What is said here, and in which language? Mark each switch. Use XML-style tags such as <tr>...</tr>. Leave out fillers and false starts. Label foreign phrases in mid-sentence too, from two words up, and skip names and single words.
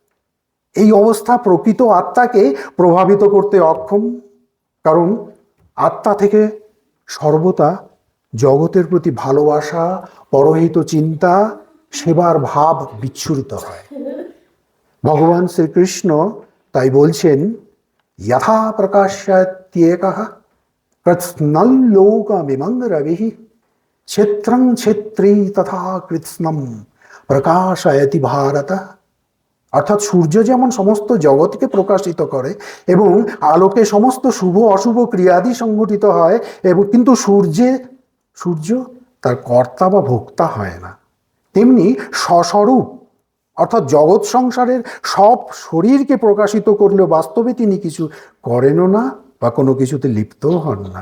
<bn>এই অবস্থা প্রকৃত আত্মাকে প্রভাবিত করতে অক্ষম, কারণ আত্মা থেকে সর্বদা জগতের প্রতি ভালোবাসা, পরহিত চিন্তা, সেবার ভাব বিচ্ছুরিত হয়। ভগবান শ্রীকৃষ্ণ তাই বলছেন</bn> <sa>यथा प्रकाश्यत्येकः कृत्स्नल्लोकमिमं रविः क्षेत्रं क्षेत्री तथा कृत्स्नं প্রকাশয়তি ভারত।</sa> <bn>অর্থাৎ সূর্য যেমন সমস্ত জগৎকে প্রকাশিত করে এবং আলোকে সমস্ত শুভ অশুভ ক্রিয়াদি সংঘটিত হয়, এবং কিন্তু সূর্য তার কর্তা বা ভোক্তা হয় না, তেমনি স্বস্বরূপ অর্থাৎ জগৎ সংসারের সব শরীরকে প্রকাশিত করলেও বাস্তবে তিনি কিছু করেনও না বা কোনো কিছুতে লিপ্তও হন না।</bn>